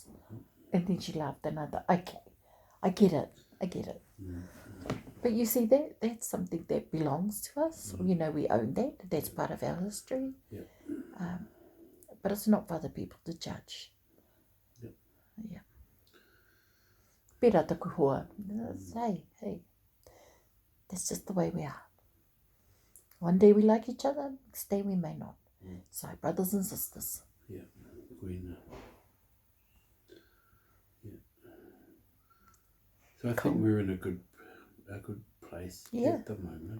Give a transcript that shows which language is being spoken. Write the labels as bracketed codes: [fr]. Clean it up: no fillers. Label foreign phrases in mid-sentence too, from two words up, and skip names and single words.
[en] And then she laughed and I thought, okay, I get it. But you see, that's something that belongs to us. We own that. That's part of our history. Yeah. But it's not for other people to judge. Yeah. Yeah. [mi] Pera taku hoa. [en] Hey, that's just the way we are. One day we like each other, next day we may not. So, brothers and sisters. Yeah. Queen. Yeah. So I think we're in a good place at the moment.